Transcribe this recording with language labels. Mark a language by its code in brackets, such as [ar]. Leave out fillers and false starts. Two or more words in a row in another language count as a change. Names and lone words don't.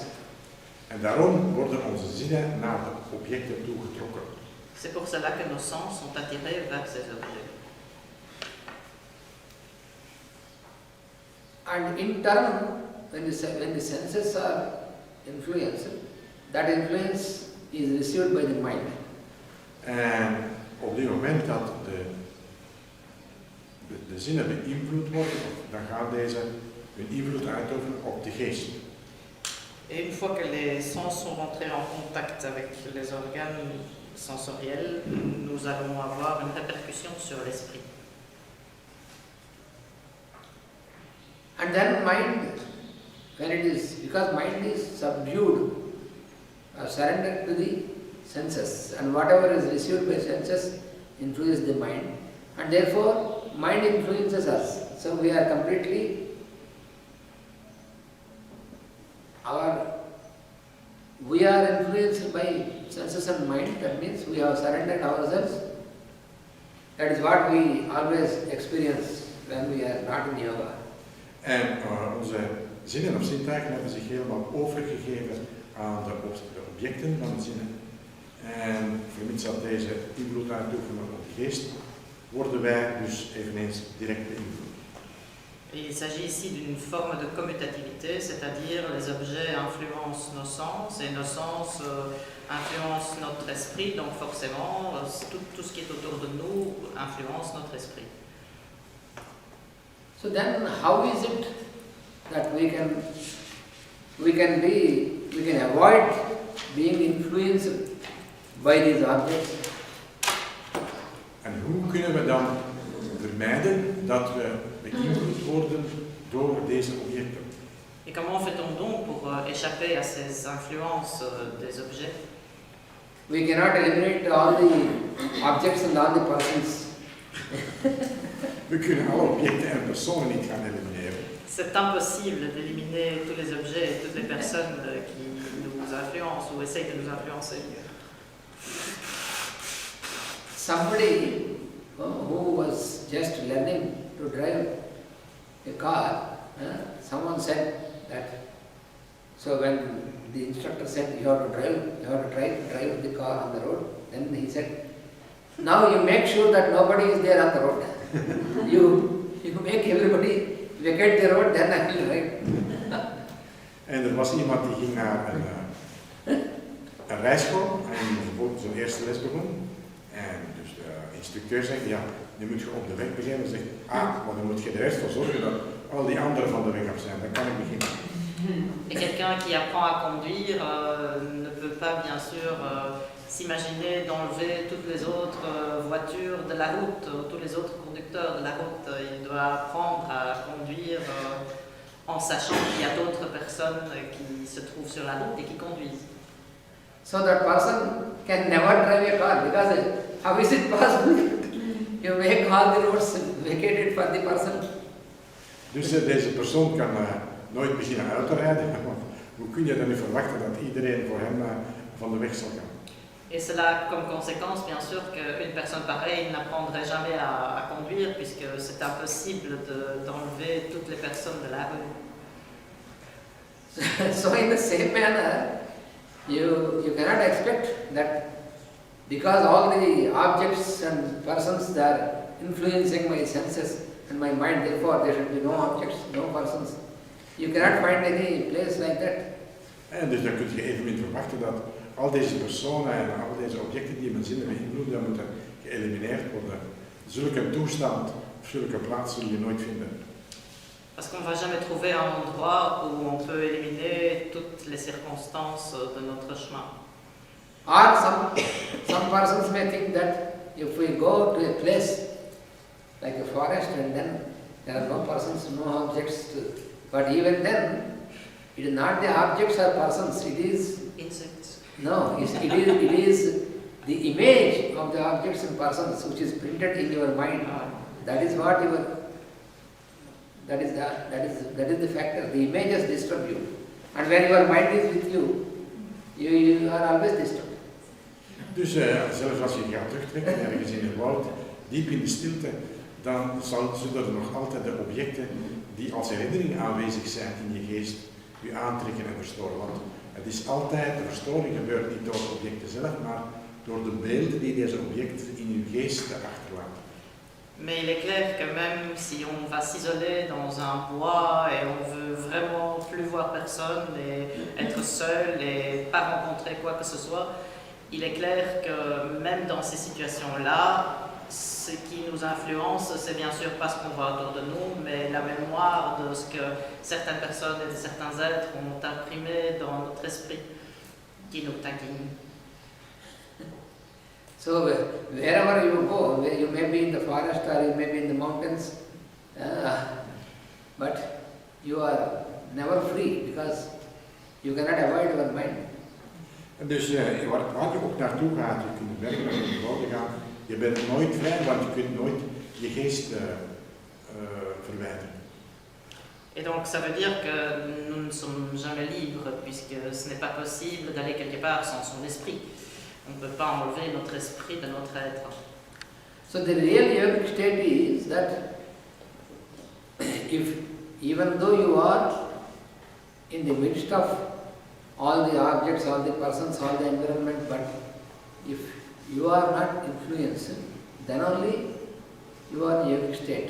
[nl] En daarom worden onze zinnen naar de objecten toegetrokken. [fr] C'est pour cela que nos sens sont attirés vers ces objets. [en] And in turn, when the senses are influenced, that influence is received by the mind. [nl] En op dit moment dat de zinnen beïnvloed worden, dan gaan deze hun invloed uitoefenen op de geest. [fr] Et une fois que les sens sont rentrés en contact avec les organes sensoriels, nous allons avoir une répercussion sur l'esprit. [en] And then mind, when it is, because mind is subdued, surrendered to the senses, and whatever is received by senses influences the mind, and therefore mind influences us. So we are completely, we are influenced by senses and mind, that means we have surrendered ourselves. That is what we always experience when we are not in yoga. [nl] En onze zinnen of zintuigen hebben zich helemaal overgegeven aan de objecten van de zinnen. En vermits dat deze invloed uitoefenen op de geest, worden wij dus eveneens direct beïnvloed. [fr] Il s'agit ici d'une forme de commutativité, c'est-à-dire les objets influencent nos sens et nos sens influencent notre esprit, donc forcément tout ce qui est autour de nous influence notre esprit. [en] So then how is it that we can avoid being influenced by these objects? [nl] En hoe kunnen we dan vermijden dat we beïnvloed worden door deze objecten? [fr] Et comment fait-on donc pour échapper à ces influences des objets? [en] We cannot eliminate all the objects and all the persons. [nl] We kunnen alle objecten en personen niet gaan elimineren. [fr] C'est impossible d'éliminer tous les objets et toutes les personnes qui nous influencent ou essayent de nous influencer. [en] Somebody who was just learning to drive a car, someone said that, so when the instructor said you have to drive the car on the road, then he said, now you make sure that nobody is there on the road. you make everybody vacate the road, then I will drive. [nl] En er was iemand die ging naar een rijschool en zijn eerste les begon. En dus de instructeur zei, ja, Nu moet je op de weg beginnen en zeggen, maar dan moet je de rest voor zorgen dat al die anderen van de weg af zijn. Dan kan ik beginnen. [fr] Et quelqu'un qui apprend à conduire ne peut pas bien sûr s'imaginer d'enlever toutes les autres voitures de la route, tous les autres conducteurs de la route. Il doit apprendre à conduire en sachant qu'il y a d'autres personnes qui se trouvent sur la route et qui conduisent. [en] So that person can never drive a car because how is it possible? You make all the roads vacated for the person. [nl] Dus deze persoon kan nooit beginnen uit te rijden. Want hoe kun je dan nu verwachten dat iedereen voor hem van de weg zal gaan? [fr] Et cela a comme conséquence, bien sûr, qu'une personne pareille n'apprendrait jamais à conduire, puisque c'est impossible d'enlever toutes les personnes de la rue. [en] So in the same manner, you cannot expect that because all the objects and persons that are influencing my senses and my mind, therefore there should be no objects, no persons. You cannot find any place like that. [nl] En dus dan kun je evenmin verwachten dat al deze personen en al deze objecten die mijn zinnen beïnvloeden, moeten geëlimineerd worden. Zulke toestand, zulke plaats zul je nooit vinden. [fr] Parce qu'on ne va jamais trouver un endroit où on peut éliminer toutes les circonstances de notre chemin. [en] Or some persons may think that if we go to a place like a forest and then there are no persons, no objects, but even then it is not the objects or persons, it is Insects. no, it is the image of the objects and persons which is printed in your mind. That is what that is the factor. The images disturb you, and when your mind is with you, you are always disturbed. [nl] Dus zelfs als je gaat terugtrekken ergens in het woud, diep in de stilte, dan zullen er nog altijd de objecten die als herinnering aanwezig zijn in je geest, je aantrekken en verstoren. Want het is altijd, de verstoring gebeurt niet door de objecten zelf, maar door de beelden die deze objecten in je geest achterlaten. [fr] Mais il est clair que même si on va s'isoler dans un bois et on veut vraiment plus voir personne et être seul et pas rencontrer quoi que ce soit, il est clair que même dans ces situations-là, ce qui nous influence, c'est bien sûr pas ce qu'on voit autour de nous, mais la mémoire de ce que certaines personnes et certains êtres ont imprimé dans notre esprit, qui nous taquine. [en] So wherever you go, you may be in the forest or you may be in the mountains, but you are never free because you cannot avoid your mind. [nl] En dus waar je ook naartoe gaat, je kunt werken naar de woorden gaan, je bent nooit vrij, want je kunt nooit je geest verwijderen. [fr] Et donc ça veut dire que nous ne sommes jamais libres, puisque ce n'est pas possible d'aller quelque part sans son esprit. On ne peut pas enlever notre esprit de notre être. [en] So the real yogic state is that if even though you are in the midst of all the objects, all the persons, all the environment, but if you are not influenced, then only you are in yogic state.